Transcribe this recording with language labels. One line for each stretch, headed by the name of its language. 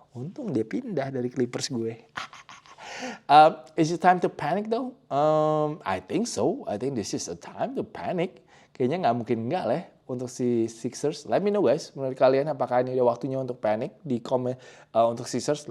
Indonesian: Untung dia pindah dari Clippers gue.
English: Is it time to panic though? I think so. I think this is a time to panic.
Indonesian: Kayaknya nggak mungkin nggak lah untuk si Sixers.
English: Let me know guys,
Indonesian: menurut kalian apakah ini udah waktunya untuk panic di komen untuk Sixers?